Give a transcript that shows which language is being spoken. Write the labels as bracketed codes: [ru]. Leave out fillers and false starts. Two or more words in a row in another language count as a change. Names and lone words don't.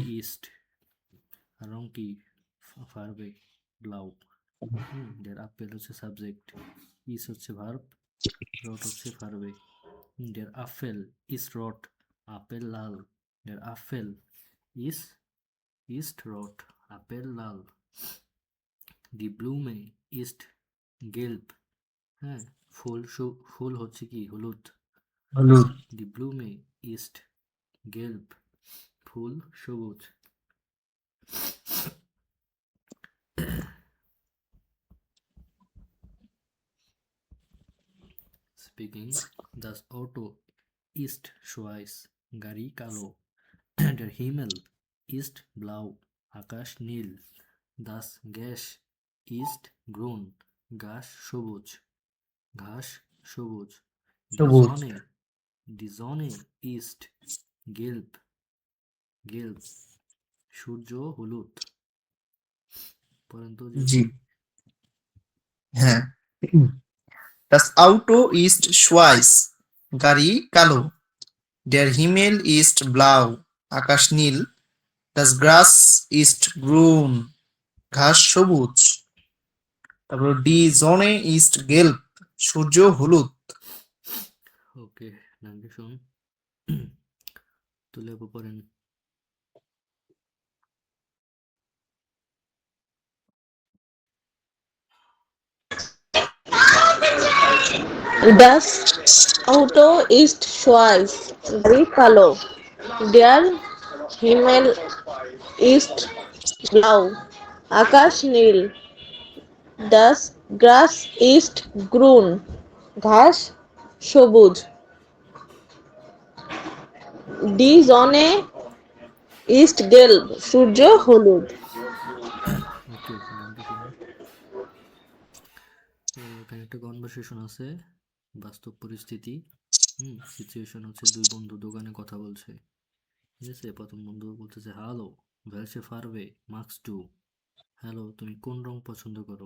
[bn] কি ইস্ট, আর রং কি [de] Farbe blau. der Apfel [bn] হচ্ছে সাবজেক্ট, ইস হচ্ছে ভার্ব, রট হচ্ছে ফারবে। [de] der Apfel ist rot, [bn] আপেল লাল, [de] der Apfel ist ist rot, [bn] আপেল লাল। [de] die Blume ist gelb, [bn] হ্যাঁ, ফুল হচ্ছে কি হলুদ। হলুদ। [de] die Blume ist gelb, [bn] ফুল সবুজ। Speaking, [de] das Auto ist schwarz, [bn] গাড়ি কালো। [de] der Himmel ist blau, [bn] আকাশ নীল। [de] das Gras ist grün, [bn] ঘাস সবুজ, ঘাস সবুজ। die সবুজ। [de] Sonne, die Sonne ist gelb, gelb, [bn] সূর্য হলুদ। পরেন তো জি, জি। [de] হ্যাঁ। Das Auto ist schwarz, [bn] গাড়ি কালো। [de] Der Himmel ist blau, [bn] আকাশ নীল। [de] Das Gras ist grün, [bn] ঘাস সবুজ। [de] তারপর Die Sonne ist gelb, [bn] সূর্য হলুদ। ওকে, [de] danke schön. [bn] তুলে পড়েন। [de] Das Auto ist schwarz, [bn] গাড়ি কালো। [de] Der Himmel ist blau, [bn] আকাশ নীল। [de] Das Gras ist grün, [bn] ঘাস সবুজ। [de] Die Sonne ist gelb, [bn] সূর্য হলুদ। ওকে, [de] danke schön. [bn] তো এখানে একটা কনভারসেশন আছে, বাস্তব পরিস্থিতি। সিচুয়েশন হচ্ছে দুই বন্ধু দোকানে কথা বলছে, ঠিক আছে। প্রথম বন্ধু বলতেছে হ্যালো, [de] welche Farbe magst du, [bn] হ্যালো তুমি কোন রং পছন্দ করো।